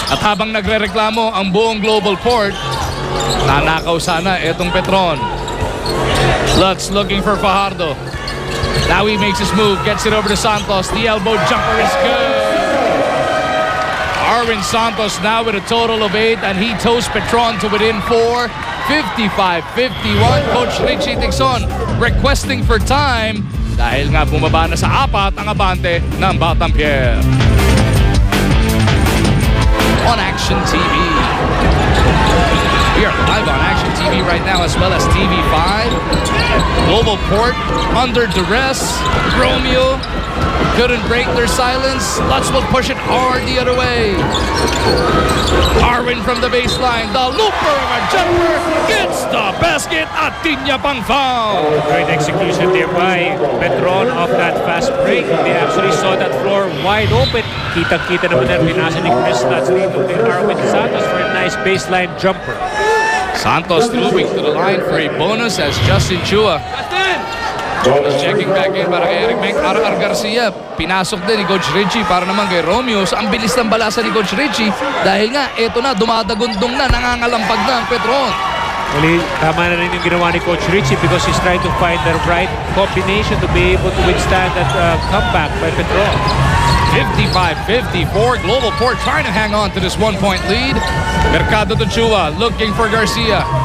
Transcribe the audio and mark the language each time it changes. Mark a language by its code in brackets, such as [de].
[tl] At habang nagre-reklamo ang buong Global Port, nanakaw sana etong Petron. [en] Lutz looking for Fajardo. Now he makes his move. Gets it over to Santos. The elbow jumper is good. Arwin Santos now with a total of 8, and he toes Petron to within 4. 55-51. [tl] Coach Richie Tixon [en] requesting for time [tl] dahil nga bumaba na sa 4 ang abante ng Batang Pier. [en] On Action TV. We are live on Action TV right now as well as TV5. Global Port under duress. Romeo couldn't break their silence. Lutz will push it hard the other way. Arwin from the baseline. The looper of a jumper gets the basket at Tinya pang foul. Great execution there by Petron off that fast break. They actually saw that floor wide open. [tl] Kitang-kita naman na pinasa ni Chris Lutz dito kay Arwin Santos [en] for a nice baseline jumper. Santos moving to the line for a bonus as Justin Chua is checking back in [tl] para kay [en] Eric Menk. [tl] Ar Garcia, pinasok din ni Coach Richie para naman kay Romeo. Ang bilis ng balasa ni Coach Richie dahil nga eto na, dumadagundong na, nangangalampag na ang Petron. [en] Well, [tl] tama na rin yung ginawa ni [en] Coach Richie because he's trying to find the right combination to be able to withstand that comeback by Petron. 55-54. Global Port trying to hang on to this 1-point lead. Mercado to Chua looking for Garcia.